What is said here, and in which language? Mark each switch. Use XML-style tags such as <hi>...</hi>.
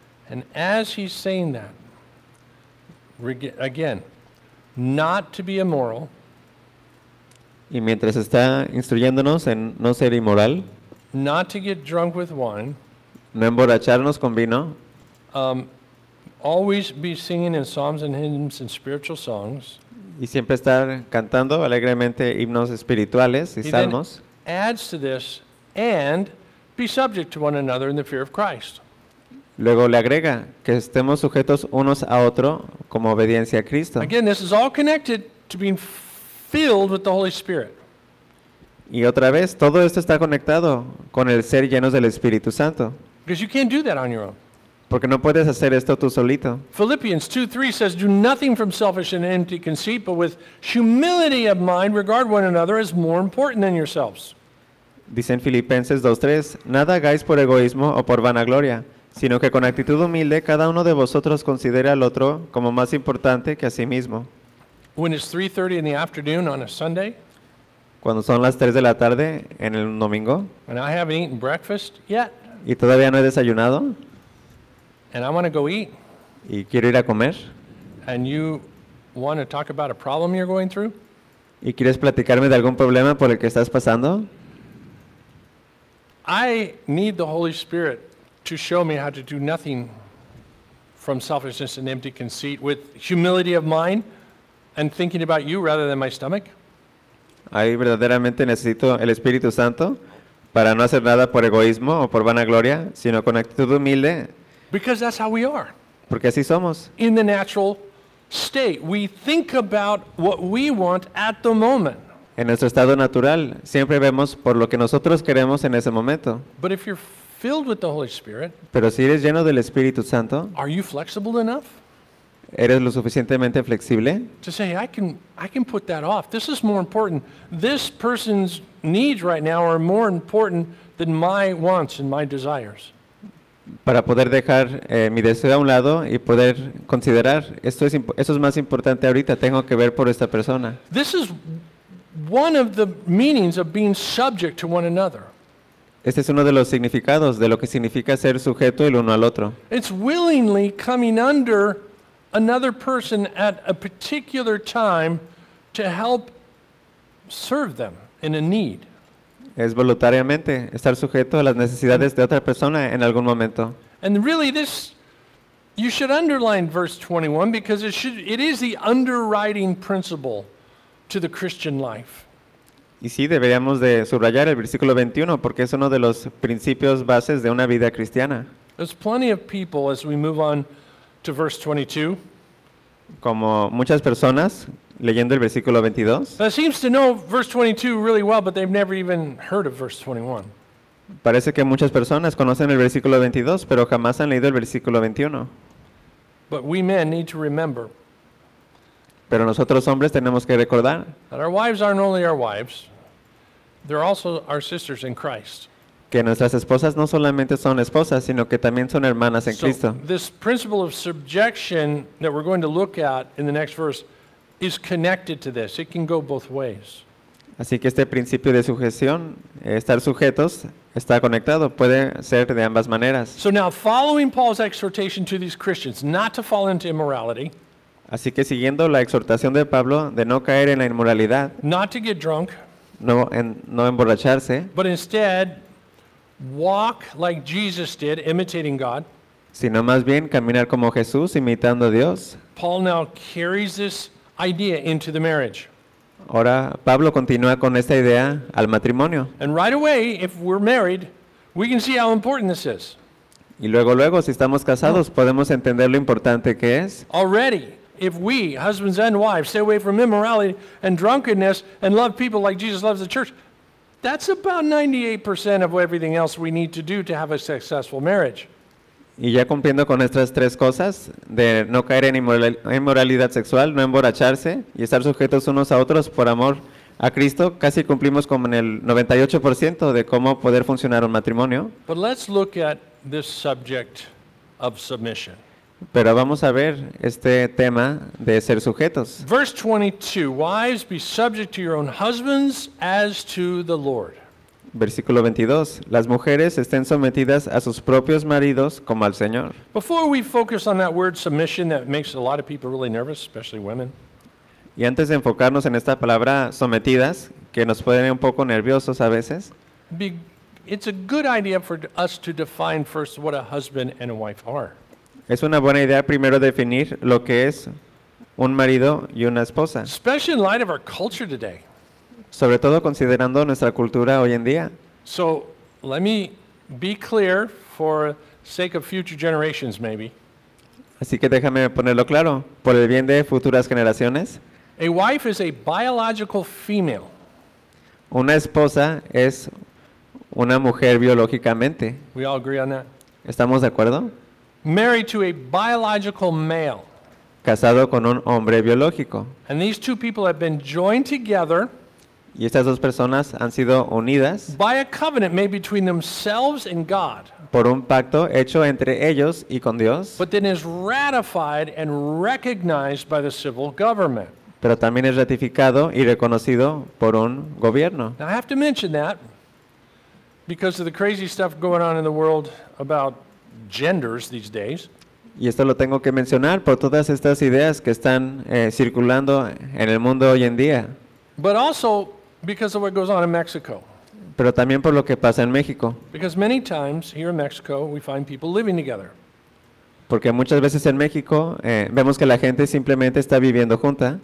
<en>And as he's saying that, again, not to be immoral.</en> <es>Y mientras está instruyéndonos en no ser inmoral.</es> <en>Not to get drunk with wine.</en> <es>No emborracharnos con vino.</es> <en>Always be singing in psalms and hymns and spiritual songs.</en> <es>Y siempre estar cantando alegremente himnos espirituales y salmos.</es> <en>Adds to this and be subject to one another in the fear of Christ.</en> <es>Luego le agrega que estemos sujetos unos a otro como obediencia a Cristo.</es> <en>Again, this is all connected to being filled with the Holy Spirit.</en> <es>Y otra vez, todo esto está conectado con el ser llenos del Espíritu Santo.</es> <en>Because you can't do that on your own.</en> <es>Porque no puedes hacer esto tú solito.</es> <en>Philippians 2:3 says, "Do nothing from selfish and empty conceit, but with humility of mind regard one another as more important than yourselves."</en> <es>Dice en Filipenses 2:3, "Nada hagáis por egoísmo o por vanagloria, sino que con actitud humilde cada uno de vosotros considere al otro como más importante que a sí mismo."</es> <en>When it's 3:30 in the afternoon on a Sunday,</en> <es>cuando son las 3 de la tarde en el domingo,</es> <en>and I haven't eaten breakfast yet,</en> <es>y todavía no he desayunado,</es> <en>and I want to go eat,</en> <es>y quiero ir a comer,</es> <en>and you want to talk about a problem you're going through,</en> <es>y quieres platicarme de algún problema por el que estás pasando,</es> <en>I need the Holy Spirit to show me how to do nothing from selfishness and empty conceit with humility of mind and thinking about you rather than my stomach.</en> <es>Ahí verdaderamente necesito el Espíritu Santo para no hacer nada por egoísmo o por vanagloria, sino con actitud humilde.</es> <en>Because that's how we are.</en> <es>Porque así somos.</es> <en>In the natural state, we think about what we want at the moment.</en> <es>En nuestro estado natural, siempre vemos por lo que nosotros queremos en ese momento.</es> <en>But if you're filled with the Holy Spirit,</en> <es>pero si eres lleno del Espíritu Santo,</es> <en>are you flexible enough?</en> <es>¿Eres lo suficientemente flexible?</es> <en>To say, I can put that off. This is more important. This person's needs right now are more important than my wants and my desires.</en> <es>Para poder dejar mi deseo a un lado y poder considerar, esto es más importante ahorita, tengo que ver por esta persona.</es> <en>This is one of the meanings of being subject to one another.</en> <es>Este es uno de los significados de lo que significa ser sujeto el uno al otro.</es> <en>It's willingly coming under another person at a particular time to help serve them in a need.</en> <es>Es voluntariamente estar sujeto a las necesidades de otra persona en algún momento.</es> <en>And really this, you should underline verse 21 because it is the underwriting principle to the Christian life.</en> <es>Y sí, deberíamos de subrayar el versículo 21 porque es uno de los principios bases de una vida cristiana.</es> <en>There's plenty of people as we move on to verse 22.</en> <es>Como muchas personas leyendo el versículo 22.</es> <en>Seems to know verse 22 really well, but they've never even heard of verse 21.</en> <es>Parece que muchas personas conocen el versículo 22, pero jamás han leído el versículo 21.</es> <en>But we men need to remember.</en> <es>Pero nosotros hombres tenemos que recordar.</es> <en>That our wives aren't only our wives, they're also our sisters in Christ.</en> <es>Que nuestras esposas no solamente son esposas, sino que también son hermanas en Cristo.</es> <en>So this principle of subjection that we're going to look at in the next verse is connected to this. It can go both ways.</en> <es>Así que este principio de sujeción, estar sujetos, está conectado. Puede ser de ambas maneras.</es> <en>So now, following Paul's exhortation to these Christians not to fall into immorality.</en> <es>Así que siguiendo la exhortación de Pablo de no caer en la inmoralidad.</es> <en>Not to get drunk.</en> <es>No emborracharse.</es> <en>But instead, walk like Jesus did, imitating God.</en> <es>Sino más bien caminar como Jesús, imitando a Dios.</es> <en>Paul now carries this idea into the marriage.</en> <es>Ahora Pablo continúa con esta idea al matrimonio.</es> <en>And right away, if we're married, we can see how important this is.</en> <es>Y luego si estamos casados, podemos entender lo importante que es.</es> <en>Already, if we, husbands and wives, stay away from immorality and drunkenness and love people like Jesus loves the church, that's about 98% of everything else we need to do to have a successful marriage.</en> <es>Y ya cumpliendo con estas tres cosas, de no caer en inmoralidad sexual, no emborracharse y estar sujetos unos a otros por amor a Cristo, casi cumplimos con el 98% de cómo poder funcionar un matrimonio.</es> <en>But let's look at this subject of submission.</en> <es>Pero vamos a ver este tema de ser sujetos.</es> <en>Verse 22, wives, be subject to your own husbands as to the Lord.</en> <es>Versículo 22. Las mujeres estén sometidas a sus propios maridos como al Señor.</es> <en>Before we focus on that word submission that makes a lot of people really nervous, especially women.</en> <es>Y antes de enfocarnos en esta palabra sometidas, que nos pueden un poco nerviosos a veces.</es> <en>It's a good idea for us to define first what a husband and a wife are.</en> <es>Es una buena idea primero definir lo que es un marido y una esposa.</es> <en>Especially in light of our culture today.</en> <es>Sobre todo considerando nuestra cultura hoy en día.</es> <en>So, let me be clear for sake of future generations, maybe.</en> <es>Así que déjame ponerlo claro, por el bien de futuras generaciones.</es> <en>A wife is a biological female.</en> <es>Una esposa es una mujer biológicamente.</es> <en>We all agree on that.</en> <es>¿Estamos de acuerdo?</es> <en>Married to a biological male.</en> <es>Casado con un hombre biológico.</es> <en>And these two people have been joined together.</en> <es>Y estas dos personas han sido unidas</es> <en>by a covenant made between themselves and God,</en> <es>por un pacto hecho entre ellos y con Dios,</es> <en>but then is ratified and recognized by the civil government.</en> <es>Pero también es ratificado y reconocido por un gobierno.</es> <en>Now I have to mention that because of the crazy stuff going on in the world about genders these days.</en> <es>Y esto lo tengo que mencionar por todas estas ideas que están circulando en el mundo hoy en día.</es> <en>But also because of what goes on in Mexico.</en> <es>Pero también por lo que pasa en México.</es> <en>Because many times here in Mexico we find people living together.</en> <es>Porque muchas veces en México vemos que la gente simplemente está viviendo junta.</es>